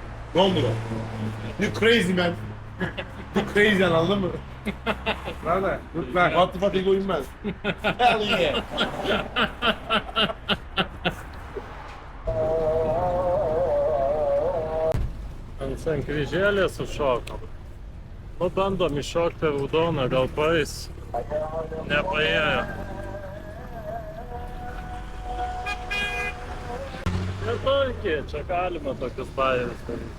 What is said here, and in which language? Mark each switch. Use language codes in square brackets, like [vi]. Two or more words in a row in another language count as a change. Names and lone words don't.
[tr] Ne oldu lan? [en] You crazy man. You crazy [tr] anladın mı? [en] Brother, good luck. What the fuck is going man? Hell yeah. [lt] Ant sankryžėlės sušokom. Nu, bandom iššokti raudoną, gal paeis. Nepaėjo. Nesunkiai, čia galima tokius bajerius daryti.